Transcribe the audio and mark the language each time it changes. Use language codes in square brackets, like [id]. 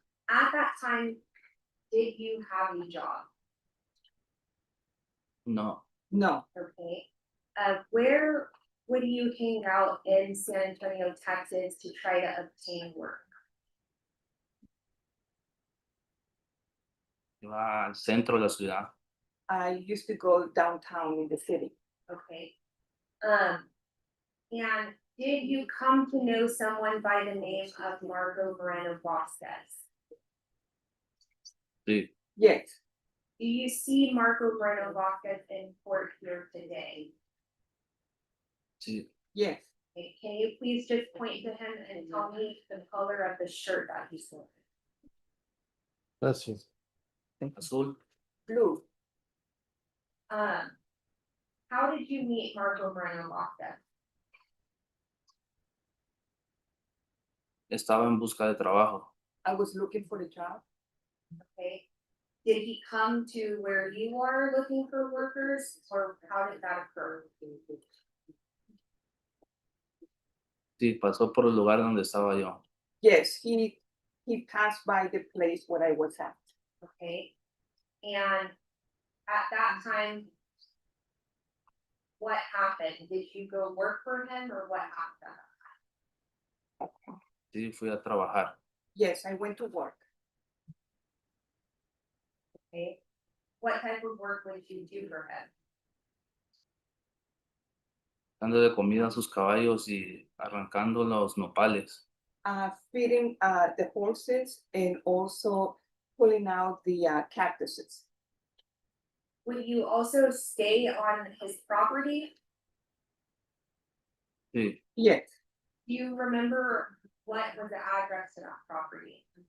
[en] At that time, did you have a job? [es] No. [en] no. Okay. Where would you hang out in San Antonio, Texas to try to obtain work? [es] Iba al centro de la ciudad. [en] I used to go downtown in the city. Okay. And did you come to know someone by the name of Marco Moreno-Vasquez? [es] Sí. [en] Yes, Do you see Marco Moreno-Vasquez in court here today? [es] Sí. [en] yes. Okay, can you please just point to him and tell me the color of the shirt that he's wearing? [es] Gracias. Azul. [en] Blue, How did you meet Marco Moreno-Vasquez? [es] Estaba en busca de trabajo. [en] I was looking for a job. Okay. Did he come to where you are looking for workers, or how did that occur? [es] Sí, pasó por el lugar donde estaba yo. [en] Yes, he passed by the place where I was at. Okay. And at that time, what happened? Did you go work for him, or what happened? [es] Sí, fui a trabajar. [en] Yes, I went to work. Okay. What type of work would you do for him? [es] Dando de comida a sus caballos y arrancando los nopales. [en] Feeding the horses and also pulling out the cactuses. Would you also stay on his property? [es] Sí. [en] Yes, Do you remember what was the address to that property?